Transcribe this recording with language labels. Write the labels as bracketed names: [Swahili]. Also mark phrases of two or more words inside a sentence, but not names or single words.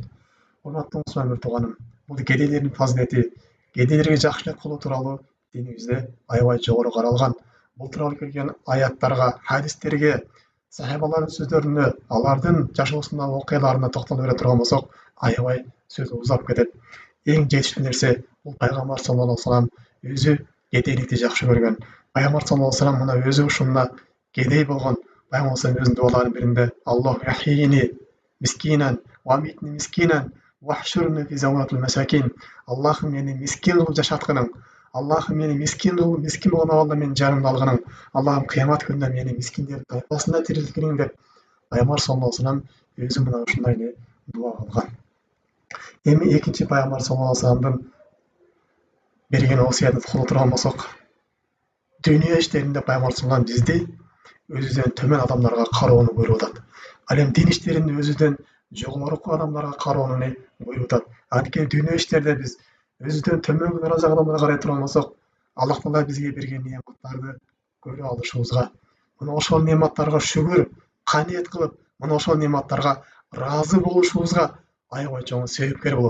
[Kyrgyz] Урматтуу мусулман тууганым, бул кедейлердин фазилети, кедейлерге жакшылык кылуу тууралуу динибизде аябай жогору каралган. Бул тууралуу келген аяттарга, хадистерге, сахабалардын сөздөрүнө, алардын жашоосундагы окуяларына токтоло бере турган болсок, аябай сөз узап кетет. Эң жетиштүү нерсе бул пайгамбар [Arabic] صلى الله عليه وسلم [Kyrgyz] өзү кедейликти жакшы көргөн. Пайгамбар [Arabic] صلى الله عليه وسلم [Kyrgyz] мына өзү ушунда кедей болгон. Пайгамбар өзүнүн дуаларынын биринде: [Arabic] «اللهم أحيني مسكينا وأمتني مسكينا واحشرني في زمرة المساكين». [Kyrgyz] Аллахым мени мискин кылып жашаткының, Аллахым мени мискин болгон абалда мени жарымды алгының, Аллахым кыямат күнүндө мени мискиндердин тайпасында тирилткиниң деп пайгамбар [Arabic] صلى الله عليه وسلم [Kyrgyz] өзү мына ушундай дуа кылган. Эми экинчи пайгамбар [Arabic] صلى الله عليه وسلم [Kyrgyz] берген осуятын кылып турган болсок, дүйнө иштеринде пайгамбар [Arabic] صلى الله عليه وسلم [Kyrgyz] бизди өзүдөн төмөн адамдарга кароону буйруп атат. Ал эми дин иштеринде өзүдөн жогорку адамдарга кароону буйруп атат. Анткени дүйнө иштерде биз өзүдөн төмөнкү даражадагы адамдарга карай турган болсок, Аллах Таала бизге берген неаматтарды көрө алышыбызга, мына ошол неаматтарга шүгүр, каниет кылып, мына ошол неаматтарга ыраазы болушубузга аябай чоң себепкер болот.